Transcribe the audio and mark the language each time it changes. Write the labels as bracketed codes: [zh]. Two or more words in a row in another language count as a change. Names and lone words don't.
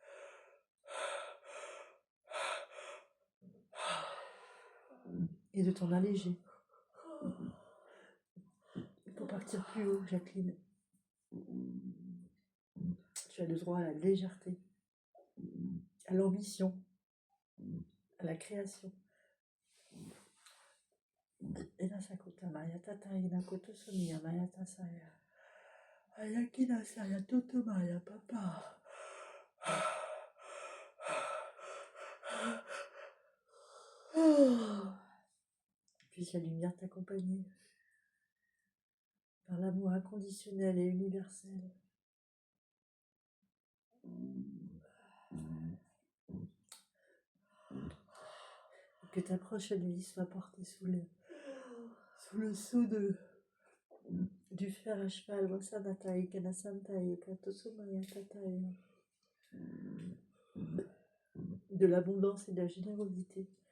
[fr] Et de t'en alléger. Pour partir plus haut, Jacqueline. Tu as le droit à la légèreté, à l'ambition, à la création. Enasakota Maya Tata Inakoto Somiya Maya Tasaya. Ayakina Saya Toto Maya Papa. Puisse la lumière t'accompagner par l'amour inconditionnel et universel. Et que ta prochaine vie soit portée sous le sceau du fer à cheval, Wasanatai, Kanasantai, Katosumaya Tatai, de l'abondance et de la générosité.